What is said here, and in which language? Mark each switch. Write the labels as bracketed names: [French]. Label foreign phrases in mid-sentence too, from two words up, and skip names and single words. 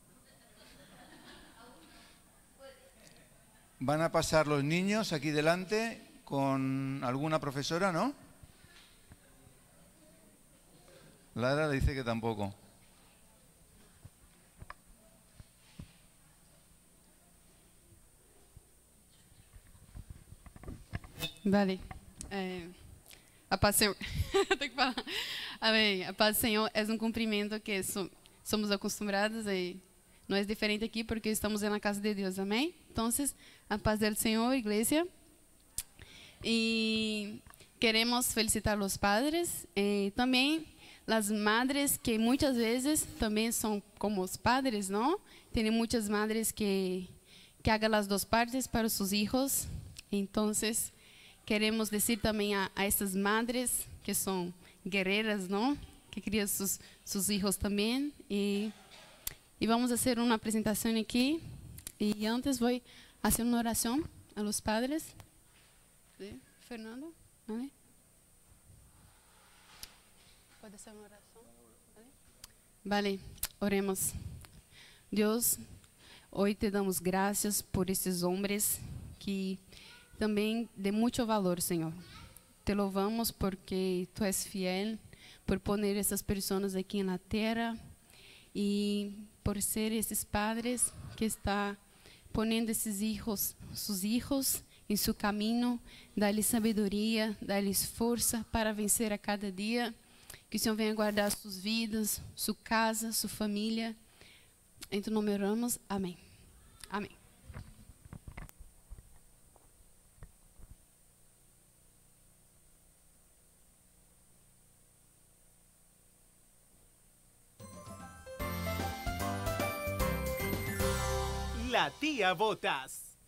[Spanish] Van a pasar los niños aquí delante con alguna profesora, ¿no? Lara le dice que tampoco. Vale. [Portuguese] A paz do Senhor. Tenho que falar. Amém. A paz do Senhor é um cumprimento que somos acostumados e não é diferente aqui porque estamos na casa de Deus. Amém? Então, a paz do Senhor, igreja. E queremos felicitar os padres e também as madres que muitas vezes também são como os padres, não? Tem muitas madres que hagam as duas partes para os seus filhos. Então, queremos dizer também a essas madres que são guerreiras, não? Que criam seus filhos também. [Spanish] E y vamos a hacer una presentación aquí. Y antes voy a hacer una oración a los padres. ¿Sí? Fernando, ¿vale? ¿Puede hacer una oración? Vale, oremos. Dios, hoy te damos gracias por esses hombres que [Portuguese] também de muito valor, Senhor. Te louvamos porque Tu és fiel, por poner essas pessoas aqui na terra e por ser esses padres que está ponendo esses [Spanish] hijos, sus hijos [Portuguese] em seu caminho, dá-lhes sabedoria, dá-lhes força para vencer a cada dia. Que o Senhor venha guardar suas vidas, sua casa, sua família. Em Tu nome oramos. Amém. Amém. [Spanish] La tía Botas.